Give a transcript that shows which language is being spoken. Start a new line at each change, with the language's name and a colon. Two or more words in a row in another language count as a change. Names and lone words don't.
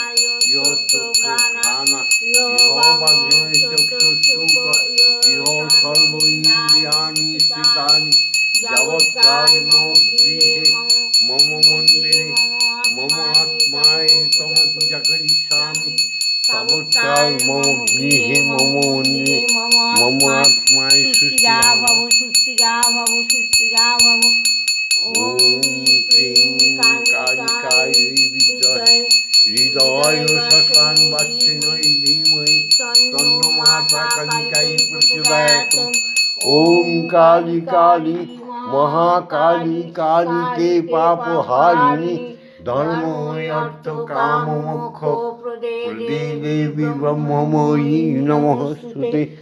Sanskrit: ইহ চক্ষুঘ্রাণা ইহ বাগ্ময় চক্ষুষ্ঠুক ইহ সর্ব ইন্দ্রিয়াণি স্থিতানি যাবৎকাল মম গৃহে মম মন্দিরে মম আত্মায় তব পূজা করিষ্যামি তাবৎকাল মম গৃহে মম মন্দিরে মম আত্মায় সুস্থিরা ভব, সুস্থিরা ভব, সুস্থিরা ভব। ওম ক্রিং কালিকায় বিদ্মহে হৃদয় শ্মশান বাসিন্যৈ ধীমহি তন্নো মাতা কালিকায় প্রচোদয়াৎ। ওম কালী কালী মহাকালী কালীকে পাপহারিণী ধর্ম অর্থ কাম মোক্ষ প্রদে দেবী ব্রহ্মময়ী নমস্তুতে।